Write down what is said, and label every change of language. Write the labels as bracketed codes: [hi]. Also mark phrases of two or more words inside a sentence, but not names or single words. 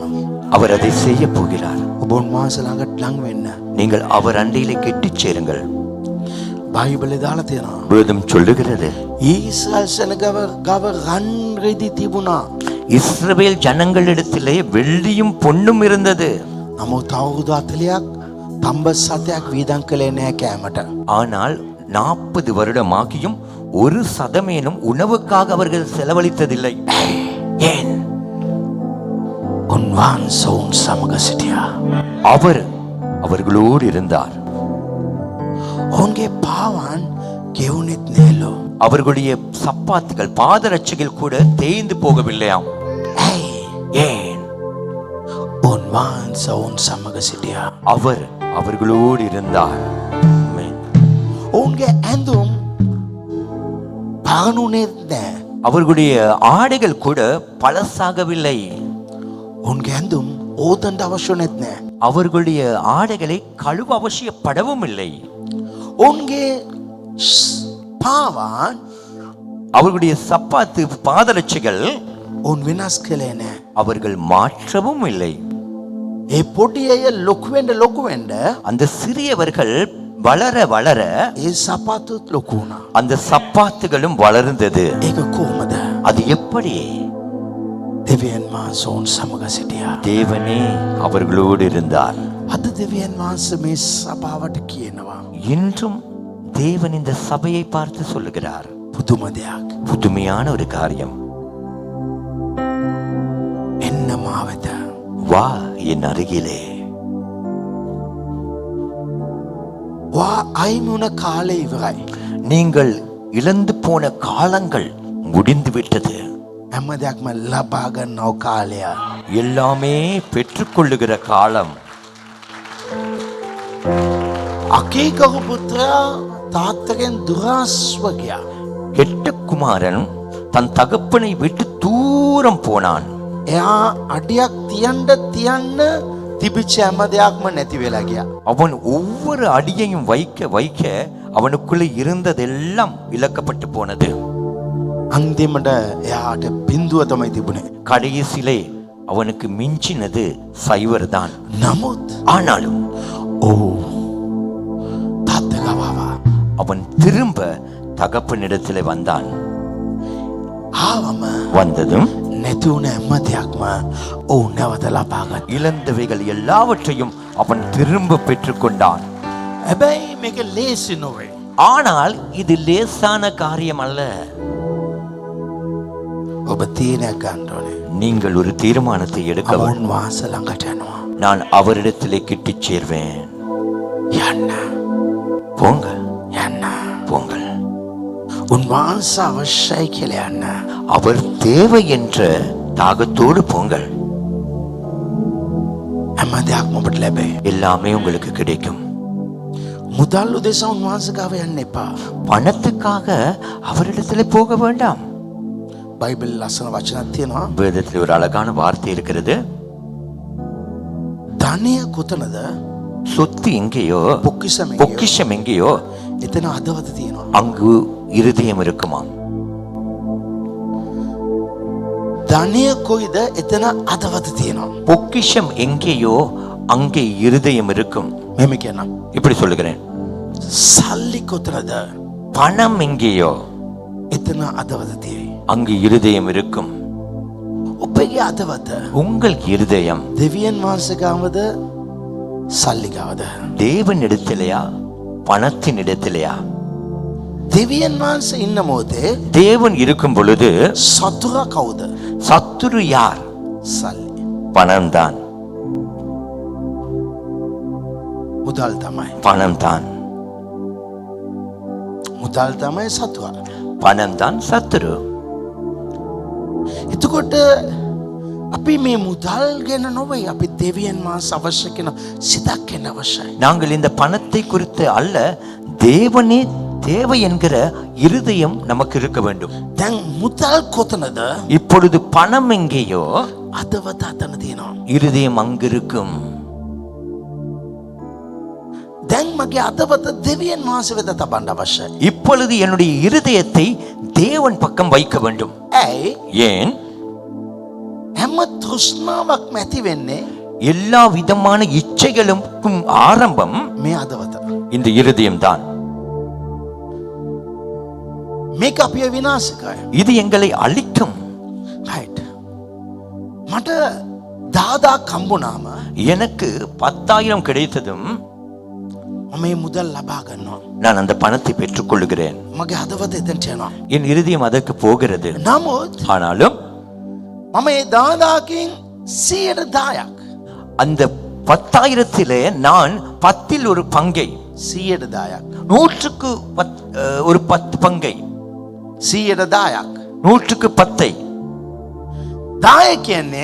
[ta] அவர் அதை செய்ய போகிறார். [si] ඔබ උන්වහන්සේ ළඟට ලං වෙන්න. [ta] நீங்கள் அவர் அண்டையிலே கெட்டிச் சேருங்கள். [si] බයිබලේ දාලා තියෙනවා. [ta] வேதம் சொல்லுகிறது, [si] ඊශ්‍රායල් සෙනගව රන් රෙදි තිබුණා. [ta] இஸ்ரவேல் ஜனங்களிடத்திலே வெள்ளியும் பொன்னும் இருந்தது. [si] නමුත් අවුරුදු 40ක් තම්බස් සතයක් වීදම් කළේ නැහැ කෑමට. [ta] ஆனால் 40 வருடமாகியும் ஒரு சதமேனும் உணவுக்காக அவர்கள் செலவழித்ததில்லை. ஏன்? [si] උන්වහන්සේ උන් සමග සිටියා. [ta] அவர் அவர்களோடு இருந்தார். [si] ඔවුන්ගේ පාවන් ගෙවුනෙත් නෑලෝ. [ta] அவர்களுடைய சப்பாத்துகள் பாதரட்சைகள் கூட தேய்ந்து போகவில்லையாம். [si] ඇයි? [ta] ஏன்? [si] උන්වහන්සේ උන් සමග සිටියා. [ta] அவர் அவர்களோடு இருந்தார். ஆமென். [si] ඔවුන්ගේ ඇඳුම් පානුනෙත් නෑ. [ta] அவர்களுடைய ஆடைகள் கூட பழசாகவில்லை. [si] උන්ගේ ඇඳුම් ඕතන්ට අවශ්‍ය නැත් නෑ. [ta] அவர்களுடைய ஆடைகளை கழுவ அவசியப்படவும் இல்லை. [si] ඔවුන්ගේ පාවන් [ta] அவர்களுடைய சப்பாத்து பாதரட்சைகள் [si] ඔවුන් වෙනස් කළේ නෑ. [ta] அவர்கள் மாற்றவும் இல்லை. [si] ඒ පොඩි අය ලොකු වෙන්න [ta] அந்த சிறியவர்கள் வளர வளர [si] ඒ සපත්තුත් ලොකු වුණා. [ta] அந்த சப்பாத்துகளும் வளர்ந்தது. [si] ඒක කොහොමද? [ta] அது எப்படி? [si] දෙවියන් වහන්සේ ඔවුන් සමග සිටියා. [ta] தேவனே அவர்களோடு இருந்தார். [si] අද දෙවියන් වහන්සේ මේ සභාවට කියනවා [ta] இன்றும் தேவன் இந்த சபையை பார்த்து சொல்லுகிறார், [si] පුදුම දෙයක්. [ta] புதுமையான ஒரு காரியம். [si] එන්න මා වෙත. [ta] வா என் அருகிலே. [si] වා අයිමි වුණ කාලේ ඉවරයි. [ta] நீங்கள் இழந்து போன காலங்கள் முடிந்து விட்டது. [si] හැම දෙයක්ම ලබා ගන්නව කාලය. [ta] எல்லாமே பெற்றுக்கொள்ளுகிற காலம். [si] අකීකරු පුත්‍රයා තාත්තගෙන් දුරස්ව ගියා. [ta] கெட்ட குமாரன் தன் தகப்பனை விட்டு தூரம் போனான். [si] එයා අඩියක් තියන්න තිබිච්ච හැම දෙයක්ම නැති වෙලා ගියා. [ta] அவன் ஒவ்வொரு அடியையும் வைக்க வைக்க அவனுக்குள்ளே இருந்ததெல்லாம் இழக்கப்பட்டு போனது. [si] අන්තිමට එයාට බිඳුව තමයි තිබුණේ. [ta] கடைசியிலே அவனுக்கு மிஞ்சினது சைவர் தான். [si] නමුත් [ta] ஆனாலும் [si] තාත්ත ගාවා. [ta] அவன் திரும்ப தகப்பனிடத்திலே வந்தான். [si] ආවම [ta] வந்ததும் [si] නැති වුණ හැම දෙයක්ම ඔවුන් නැවත ලබා ගත්තා. [ta] இழந்தவைகள் எல்லாவற்றையும் அவன் திரும்ப பெற்றுக்கொண்டான். [si] හැබැයි මේක ලේසි නොවේ. [ta] ஆனால் இது லேசான காரியம் அல்ல. [si] ඔබ තීරණයක් ගන්න ඕනේ. [ta] நீங்கள் ஒரு தீர்மானத்தை எடுக்க வேண்டும். [si] ඔවුන් වහන්සේ ළඟට යනවා. [ta] நான் அவரிடத்திலே கிட்டிச் சேர்வேன். [si] යන්න. [ta] போங்கள் [si] යන්න. [ta] போங்கள். [si] උන්වහන්සේ අවශ්‍යයි කියලා යන්න. [ta] அவர் தேவை என்ற தாகத்தோடு போங்கள். [si] හැම දෙයක්ම ඔබට ලැබෙයි. [ta] எல்லாமே உங்களுக்கு கிடைக்கும். [si] මුදල් උදෙසා උන්වහන්සේ ගාව යන්න එපා. [ta] பணத்துக்காக அவரிடத்திலே போக வேண்டாம். [si] බයිබල් ලස්සන වචනක් තියෙනවා. [ta] வேதத்தில் ஒரு அழகான வார்த்தை இருக்கிறது. [si] ධනය කොතනද? [ta] சொத்து எங்கேயோ பொக்கிஷம் எங்கேயோ பொக்கிஷம் எங்கேயோ [si] එතන හදවත තියෙනවා. [ta] அங்கு இருதயம் இருக்குமா? [si] ධනය කොයිද එතන අදවත තියෙනවා. [ta] பொக்கிஷம் எங்கேயோ அங்கே இருதயம் இருக்கும். [si] මෙහෙම කියනවා. [ta] இப்படி சொல்லுகிறேன். [si] සල්ලි කොතනද [ta] பணம் எங்கேயோ [si] එතන අදවත තියෙයි. [ta] அங்கு இருதயம் இருக்கும். [si] ඔබගේ අදවත [ta] உங்கள் இருதயம் [si] දෙවියන් වහන්සේ ගාවද සල්ලි ගාවද? [ta] தேவன் இடத்திலேயா பணத்தின் இடத்திலேயா? [si] දෙවියන් වහන්සේ ඉන්න මොහොතේ [ta] தேவன் இருக்கும் பொழுது [si] සතුරා කවුද? [ta] சத்துரு யார்? [si] සල්ලි. [ta] பணம் தான். [si] මුදල් තමයි. [ta] பணம் தான். [si] මුදල් තමයි සතුරා. [ta] பணம் தான் சத்துரு. [si] එතකොට අපි මේ මුදල් ගැන නොවේ අපි දෙවියන් වහන්සේ අවශ්‍ය කරන සිතක් ගැන අවශ්‍යයි. [ta] நாங்கள் இந்த பணத்தை குறித்து அல்ல, தேவனே தேவை என்கிற இருதயம் நமக்கு இருக்க வேண்டும். [si] දැන් මුදල් කොතනද? [ta] இப்பொழுது பணம் எங்கேயோ [si] අදවත අතන තියෙනවා. [ta] இருதயம் அங்கிருக்கும். [si] දැන් මගේ අදවත දෙවියන් වහන්සේ වෙත තබන්න අවශ්‍යයි. [ta] இப்பொழுது என்னுடைய இருதயத்தை தேவன் பக்கம் வைக்க வேண்டும். [si] ඇයි? [ta] ஏன்? [si] හැම තෘෂ්ණාවක්ම ඇති වෙන්නේ [ta] எல்லா விதமான இச்சைகளுக்கும் ஆரம்பம் [si] මේ අදවත. [ta] இந்த இருதயம் தான். [si] මේක අපිව විනාශ කරයි. [ta] இது எங்களை அழிக்கும். [si] right. මට 10,000 හම්බුනාම [ta] எனக்கு 10,000 கிடைத்ததும் [si] මම මේ මුදල් ලබා ගන්නවා. [ta] நான் அந்த பணத்தை பெற்றுக் கொள்கிறேன். [si] මගේ හදවත එතනට යනවා. [ta] என் இருதயம் அதற்கு போகிறது. [si] නමුත් [ta] ஆனாலும் [si] මම මේ 10,000කින් 100,000ක් [ta] அந்த 10,000-லே நான் 10ல் ஒரு பங்கை, [si] 100,000ක් [ta] 100க்கு ஒரு 10 பங்கை, [si] 100,000ක් [ta] 100க்கு 10. [si] 10 කියන්නේ